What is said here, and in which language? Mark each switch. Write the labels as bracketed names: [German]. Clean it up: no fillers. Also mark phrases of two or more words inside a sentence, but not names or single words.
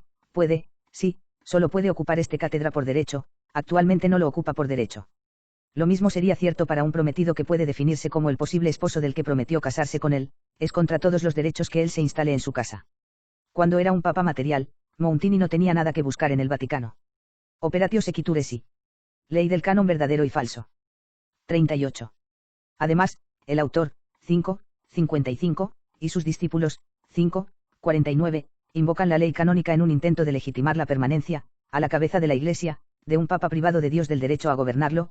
[Spanish] Puede, sí, solo puede ocupar este cátedra por derecho, actualmente no lo ocupa por derecho. Lo mismo sería cierto para un prometido que puede definirse como el posible esposo del que prometió casarse con él, es contra todos los derechos que él se instale en su casa. Cuando era un papa material, Mountini no tenía nada que buscar en el Vaticano. [Latin] Operatio sequitur esse. [Spanish] Ley del canon verdadero y falso. 38. Además, el autor, 5, 55, y sus discípulos, 5, 49, invocan la ley canónica en un intento de legitimar la permanencia, a la cabeza de la Iglesia, de un papa privado de Dios del derecho a gobernarlo.